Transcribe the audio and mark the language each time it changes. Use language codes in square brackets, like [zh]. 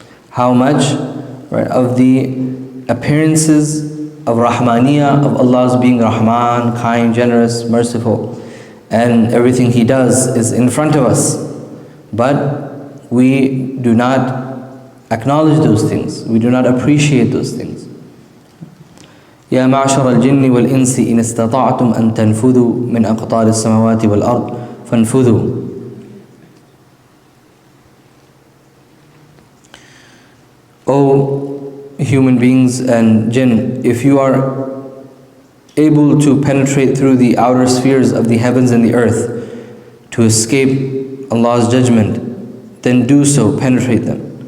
[en] How much, right, of the appearances of Rahmaniyah, of Allah's being Rahman, kind, generous, merciful, and everything He does is in front of us, but we do not acknowledge those things, we do not appreciate those things. [ar] يا معشر الجن والإنس إن استطعتم أن تنفذوا من أقطار السماوات والأرض فانفذوا. [en] O human beings and jinn, if you are able to penetrate through the outer spheres of the heavens and the earth to escape Allah's judgment, then do so, penetrate them.